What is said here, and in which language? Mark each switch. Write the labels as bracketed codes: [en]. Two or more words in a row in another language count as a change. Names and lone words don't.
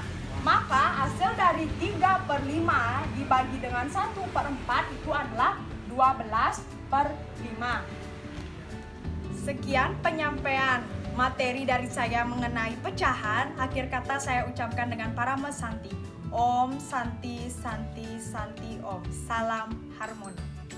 [id] Maka hasil dari 3/5 dibagi dengan 1/4 itu adalah 12/5. Sekian penyampaian materi dari saya mengenai pecahan. Akhir kata saya ucapkan dengan [sa] Parama Santi. Om Santi Santi Santi Om. [id] Salam harmoni.